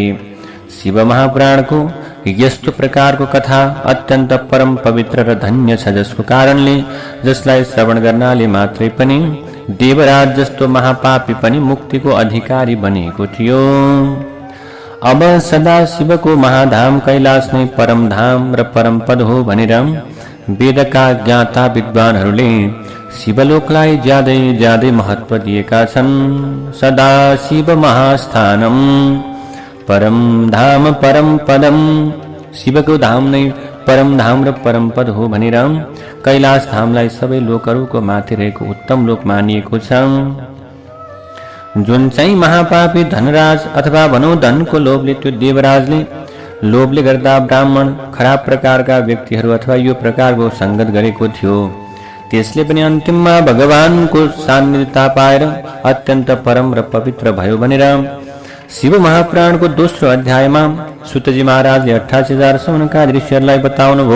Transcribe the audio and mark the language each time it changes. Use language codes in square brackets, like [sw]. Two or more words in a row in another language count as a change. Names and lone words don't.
[ne] शिव महापुराणको यस्तो प्रकारको कथा अत्यन्त परम पवित्र र धन्य छ, जसको कारणले जसलाई श्रवण गर्नाले मात्रै पनि देवराज जस्तो महापापी पनि मुक्तिको अधिकारी बनेको थियो। अब सदा शिवको महाधाम कैलाश नै परम धाम र परम पद हो भनेर वेदका ज्ञाता विद्वानहरूले शिवलोकलाई ज्यादै ज्यादै महत्व दिएका छन्। [sa] सदा शिव महास्थानम परम धाम परम पदम, [ne] शिवको धाम नै परम धाम र परम पद हो भनेर कैलाश धामलाई सबै लोकहरूको माथि रहेको उत्तम लोक मानिएको छ। जुन चाहिँ महापापी धनराज अथवा भनौँ धनको लोभले, त्यो देवराजले लोभले गर्दा ब्राह्मण खराब प्रकारका व्यक्तिहरू अथवा यो प्रकारको संगत गरेको थियो, त्यसले पनि अन्तिममा भगवानको सान्निध्यता पाएर अत्यन्त परम र पवित्र भयो भनेर शिव महापुराणको दोस्रो अध्यायमा सुतजी महाराजले 88,000 सौनका ऋषिहरूलाई बताउनु भयो।